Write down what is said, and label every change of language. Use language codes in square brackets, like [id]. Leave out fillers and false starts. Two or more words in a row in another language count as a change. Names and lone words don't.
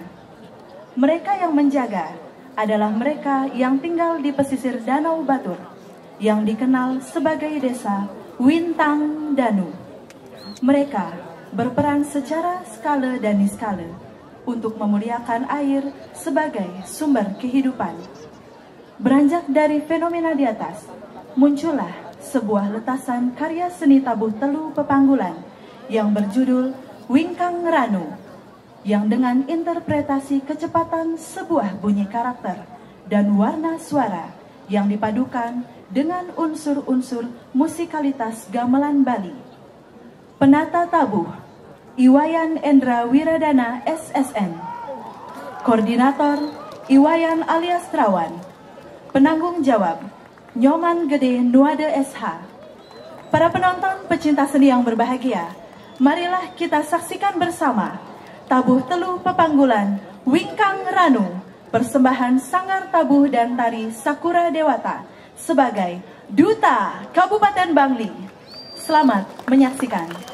[id] Mereka yang menjaga adalah mereka yang tinggal di pesisir Danau Batur, yang dikenal sebagai desa Wintang Danu. Mereka berperan secara skala dan niskala untuk memuliakan air sebagai sumber kehidupan. Beranjak dari fenomena di atas, muncullah sebuah letasan karya seni tabuh telu Pepanggulan yang berjudul Wingkang Ranu, yang dengan interpretasi kecepatan sebuah bunyi karakter dan warna suara yang dipadukan dengan unsur-unsur musikalitas gamelan Bali. Penata tabuh Iwayan Endra Wiradana SSN. Koordinator Iwayan alias Trawan. Penanggung jawab Nyoman Gede Nuade SH. Para penonton pecinta seni yang berbahagia, marilah kita saksikan bersama Tabuh Telu Pepanggulan Wingkang Ranu, persembahan Sanggar Tabuh dan Tari Sakura Dewata sebagai Duta Kabupaten Bangli. Selamat menyaksikan.